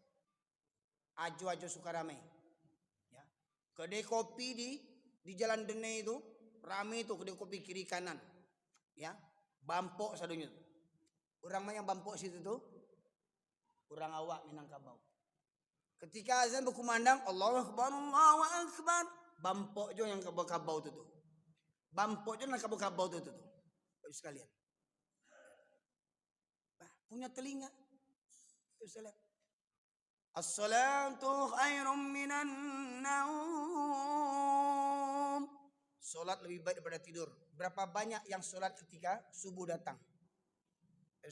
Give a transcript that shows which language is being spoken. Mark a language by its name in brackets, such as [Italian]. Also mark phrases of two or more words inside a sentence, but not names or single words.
[Minangkabau] Ajo Sukarame. Ya. [Indonesian] Kedai kopi di Jalan Dene itu rame itu kedai kopi kiri kanan. [Minangkabau] Ya. Bampok sadunya. [Indonesian] Orang yang bampok situ tuh orang awak Minangkabau. Ketika azan berkumandang [Arabic] Allahu Akbar, Allahu Akbar, [Minangkabau] bampok jo yang kabau tu. Bampok jo yang kabau tu. Bapak sekalian. [Indonesian] Punya telinga. Bapak sekalian. [Arabic] As-salatu khairum minan naum. [Indonesian] Salat lebih baik daripada tidur. Berapa banyak yang salat ketika subuh datang?